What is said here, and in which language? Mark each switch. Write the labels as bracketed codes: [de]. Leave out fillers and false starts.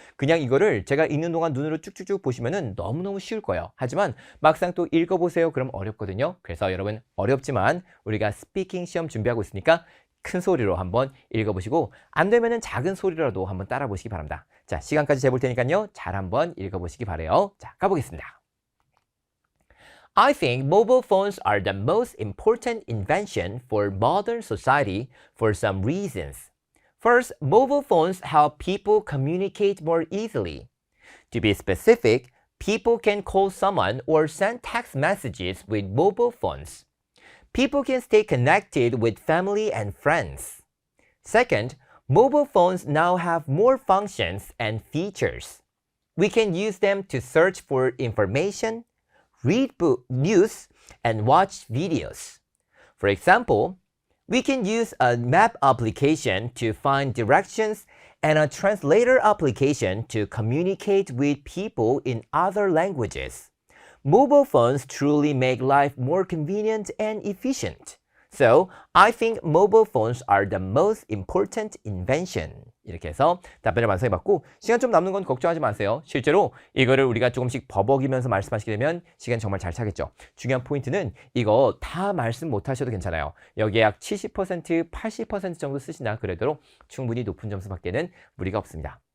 [ko] 그냥 이거를 제가 읽는 동안 눈으로 쭉쭉쭉 보시면은 너무너무 쉬울 거예요. 하지만 막상 또 읽어보세요. 그럼 어렵거든요. 그래서 여러분 어렵지만 우리가 스피킹 시험 준비하고 있으니까 큰 소리로 한번 읽어보시고 안 되면은 작은 소리라도 한번 따라 보시기 바랍니다. 자, 시간까지 재볼 테니까요. 잘 한번 읽어보시기 바래요. 자, 가보겠습니다. [en] I think mobile phones are the most important invention for modern society for some reasons. First, mobile phones help people communicate more easily. To be specific, people can call someone or send text messages with mobile phones. People can stay connected with family and friends. Second, mobile phones now have more functions and features. We can use them to search for information, read news, and watch videos. For example, we can use a map application to find directions and a translator application to communicate with people in other languages. Mobile phones truly make life more convenient and efficient. So, I think mobile phones are the most important invention. [ko] 이렇게 해서 답변을 완성해봤고 시간 좀 남는 건 걱정하지 마세요. 실제로 이거를 우리가 조금씩 버벅이면서 말씀하시게 되면 시간 정말 잘 차겠죠. 중요한 포인트는 이거 다 말씀 못하셔도 괜찮아요. 여기에 약 70%, 80% 정도 쓰시나 그래도 충분히 높은 점수 받기에는 무리가 없습니다.